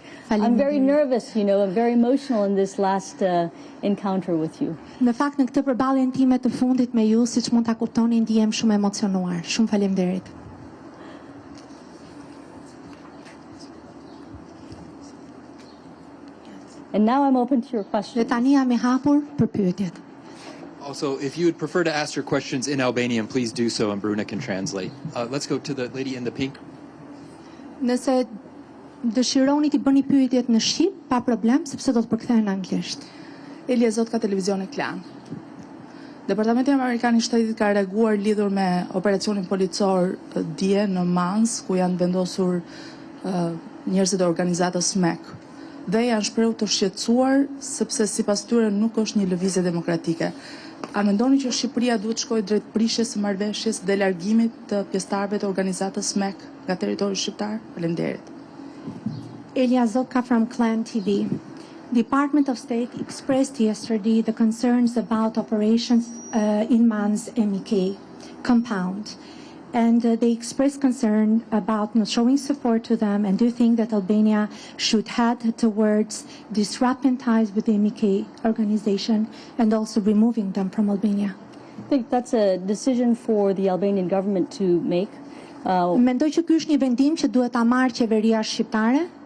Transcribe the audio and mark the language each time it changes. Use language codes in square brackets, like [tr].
[en] I'm very nervous, I'm very emotional in this last encounter with you. [sq] Në fakt në këtë përballjen time të fundit me ju, siç mund ta kuptoni, ndihem shumë emocionuar. Shumë faleminderit. [en] And now I'm open to your questions. [sq] Dhe tani jam I hapur për pyetjet. [en] Also, if you would prefer to ask your questions in Albanian, please do so, and Bruna can translate. Let's go to the lady in the pink. [sq] Nëse dëshironi t'i bëni pyetjet në shqip, pa problem, sepse do të përkthehen në anglisht. Elja Zot ka televizion e Klan. Departamenti amerikan I shtetit ka reaguar lidhur me operacionin policor dje në Mans, ku janë vendosur njerëzit e organizatës SMEK. Dhe janë shprehur të shqetësuar sepse sipas tyre nuk është një lëvizje demokratike. A mendoni që Shqipëria duhet shkojë drejt prishjes së marrëveshjes dhe largimit të pjesëtarëve të organizatës SMEK nga territori shqiptar? Faleminderit. [en] Elia Zotka from Klan TV. Department of State expressed yesterday the concerns about operations in Mans MEK compound. And they expressed concern about not showing support to them. And do you think that Albania should head towards disrupting ties with the MEK organization and also removing them from Albania? I think that's a decision for the Albanian government to make. [sq] Mendoj që ky është një vendim që duhet ta marrë qeveria shqiptare.